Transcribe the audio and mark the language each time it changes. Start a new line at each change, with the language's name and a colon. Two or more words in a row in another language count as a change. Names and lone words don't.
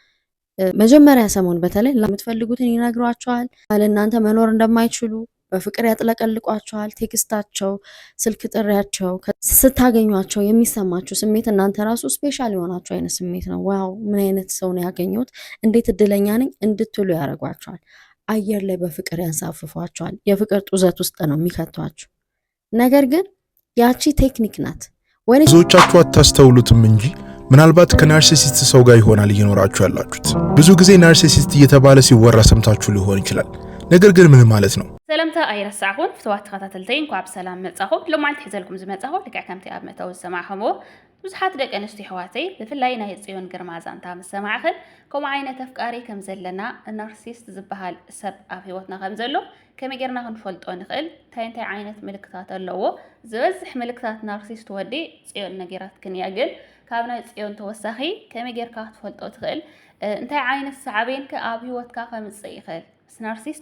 Amharic: መጀመሪያ ሰሞን በተለይ ለምትፈልጉትን ይነግሯቸዋል። ለእናንተ መኖር እንደማይችሉ በፍቅር ያጥለቀልቋቸዋል። ቴክስታቸው፣ ስልክ ጥሪያቸው፣ ስታገኟቸው የሚሰማችሁ ስሜት እናንተ ራሱ ስፔሻል የሆናችሁ አይነት ስሜት ነው። ዋው ምን አይነት ሰው ነው ያገኘሁት፣ እንዴት እድለኛ ነኝ እንድትሉ ያደርጓቸዋል። አየር ላይ በፍቅር ያንሳፍፏቸዋል። የፍቅር ጡዘት ውስጥ ነው የሚከቷችሁ። ነገር ግን ያቺ ቴክኒክ ናት። ብዙዎቻችሁ አታስተውሉትም እንጂ ምናልባት ከናርሲሲስት ሰው ጋር ይሆናል እየኖራችሁ ያላችሁት። ብዙ ጊዜ ናርሲሲስት እየተባለ ሲወራ ሰምታችሁ ሊሆን ይችላል። ነገር ግን ምን ማለት ነው?
Tigrinya: ሰላምታ ኣይረሳዕኹን ፍትዋት ተኸታተልተይ እንኳን ብሰላም መጻኹም። ሎማዓልቲ ሒዘልኩም ዝመጻኹ ልክዕ ከምቲ ኣብ መእተዊ ዝሰማዕኹምዎ ብዙሓት ደቂ ኣንስትዮ ኣሕዋተይ ብፍላይ ናይ ጽዮን ግርማ ዛንታ ምስ ሰማዕኽን ከምኡ ዓይነት ኣፍቃሪ ከም ዘለና ናርሲስት ዝበሃል ሰብ ኣብ ሂወትና ከም ዘሎ ከመይ ጌርና ክንፈልጦ ንኽእል፣ እንታይ ዓይነት ምልክታት ኣለዎ፣ ዝበዝሕ ምልክታት ናርሲስት ወዲ ጽዮን ነጊራትክን እያ። ግን ካብ ናይ ጽዮን ተወሳኺ ከመይ ጌርካ ክትፈልጦ ትኽእል፣ እንታይ ዓይነት ሳዕቤንከ ኣብ ሂወትካ ከምፅእ ይኽእል፣ ናርሲስት